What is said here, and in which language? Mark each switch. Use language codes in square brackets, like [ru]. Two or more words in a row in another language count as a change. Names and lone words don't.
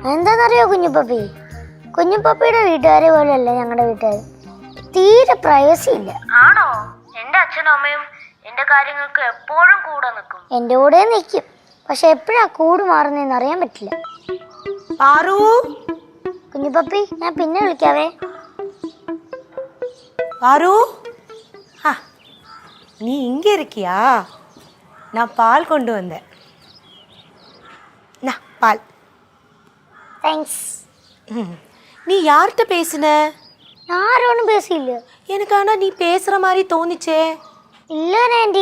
[ml] എന്താണെന്നറിയോ കുഞ്ഞുപപ്പി, കുഞ്ഞുപപ്പിയുടെ വീട്ടുകാരെ പോലെയല്ല ഞങ്ങളുടെ വീട്ടുകാർ. തീരെ പ്രൈവസി ഇല്ല. ആണോ? എന്റെ അച്ഛനും അമ്മയും എന്റെ കാര്യങ്ങൾക്ക് എപ്പോഴും കൂടെ നിൽക്കും. എൻ്റെ കൂടെ നിൽക്കും, പക്ഷെ എപ്പോഴാ കൂട് മാറുന്നതെന്ന് അറിയാൻ പറ്റില്ല. കുഞ്ഞുപപ്പി, ഞാൻ പിന്നെ വിളിക്കാവേ. [ta] பாரு நீ இங்க இருக்கியா? நான் பால் கொண்டு வந்தேன். பால். [ml] താങ്ക്സ്. [ta] நீ யார்கிட்ட பேசுன? [ml] ആരോടും പേസിയില്ല. [ta] எனக்கு ஆனா நீ பேசுற மாதிரி தோணுச்சே. [ml] ഇല്ല ആൻറ്റി.